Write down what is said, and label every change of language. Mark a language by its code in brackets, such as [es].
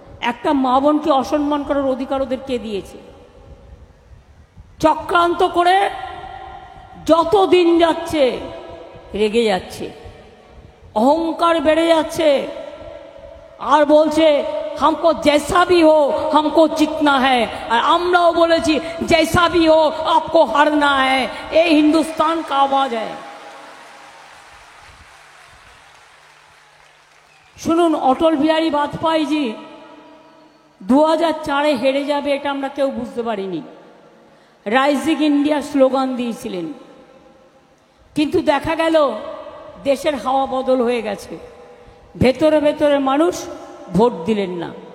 [bn] একটা মা বোনকে অসম্মান করার অধিকার ওদের কে দিয়েছে? চক্রান্ত করে যত দিন যাচ্ছে রেগে যাচ্ছে, অহংকার বেড়ে যাচ্ছে, আর বলছে [hi] हमको जैसा भी हो हमको जीतना है। और [bn] আমরাও বলেছি [hi] जैसा भी हो आपको हारना है। ये हिंदुस्तान का आवाज है। [bn] শুনুন, অটল বিহারী বাজপেয়ী জি 2004-এ হেরে যাবে এটা আমরা কেউ বুঝতে পারিনি। রাইজিং ইন্ডিয়া স্লোগান দিয়েছিলেন, কিন্তু দেখা গেল দেশের হাওয়া বদল হয়ে গেছে, ভেতরে ভেতরে মানুষ ভোট দিলেন না।